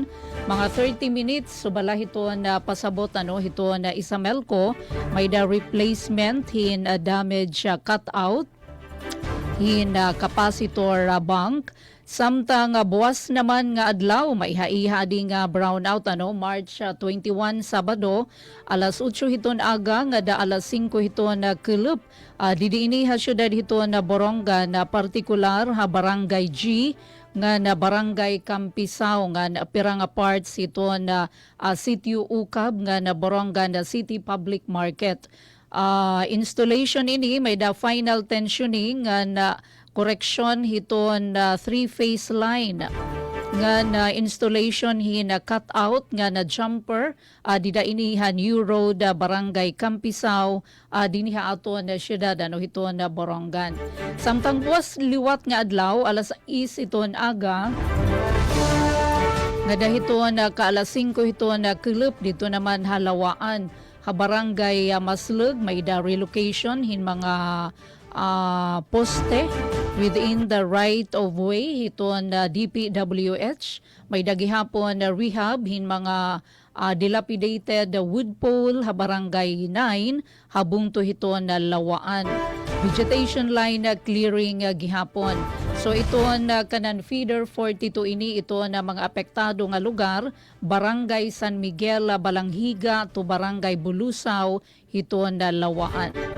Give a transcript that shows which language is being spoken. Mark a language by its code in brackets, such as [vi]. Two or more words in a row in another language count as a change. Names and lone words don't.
[war] Mga 30 minutes, subala ito na pasabot, ito na Isamelco, may da replacement, hin [en] damage cutout, [war] hin [en] capacitor bank. [war] Samtang buwas naman nga adlaw, may haiha di nga brownout, March 21, Sabado, alas 8 hiton aga, nga da alas 5 hiton na kulup. Didiini syudad hiton na Boronga na partikular barangay G, nga na barangay Campisao, nga na pirang parts ito na sitio Ukab, nga na Boronga na City Public Market. Installation ini may da [en] final tensioning [war] nga na correction hiton na [en] 3-phase line [war] nga na installation hina [en] cut out [war] nga na jumper dida iniha New Road barangay Campisao diniha ato na syudad hiton na Borongan. Samtang buwas liwat nga adlaw alas 6 iton aga nga dahiton na kaalas 5 hiton na kulup dito naman halawaan barangay Maslug, may da relocation hin mga poste [en] within the right of way [war] hiton na DPWH, may dagihapon na rehab hin mga [en] dilapidated wood pole [war] barangay 9 habung to hiton na lawaan. [en] Vegetation line clearing gihapon. [war] So ito na kanan feeder 42 ini ito na mga apektado nga lugar, barangay San Miguel Balanghiga to barangay Bulusaw hiton na lawaan.